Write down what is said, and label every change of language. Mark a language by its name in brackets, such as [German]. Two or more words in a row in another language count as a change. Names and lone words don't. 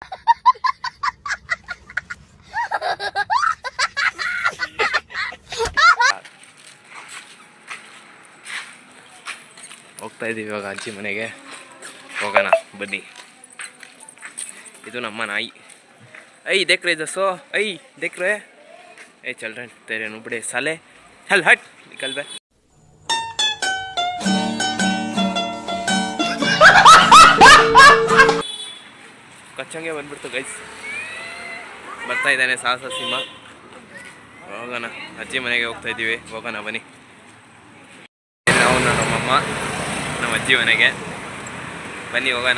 [Kannada] ಹೋಗ್ತಾ ಇದ್ದೀವಿ ಇವಾಗ ಅಜ್ಜಿ ಮನೆಗೆ. ಹೋಗೋಣ ಬನ್ನಿ. ಇದು ನಮ್ಮ ನಾಯಿ. [Hindi] देख रहे जसो, देख रहे चल रहे तेरे नुबड़े साले, चल हट निकल बे. [Kannada] ಕಚ್ಚಂಗೆ ಬಂದ್ಬಿಡ್ತು ಗೈಸ್. ಬರ್ತಾ ಇದ್ದಾನೆ ಸಾಹಸ ಸಿಂಹ. ಹೋಗೋಣ ಅಜ್ಜಿ ಮನೆಗೆ ಹೋಗ್ತಾ ಇದ್ದೀವಿ. ಹೋಗೋಣ ಬನ್ನಿ. ನಾವು ನಮ್ಮಮ್ಮ ನಮ್ಮ ಅಜ್ಜಿ ಮನೆಗೆ ಬನ್ನಿ ಹೋಗೋಣ.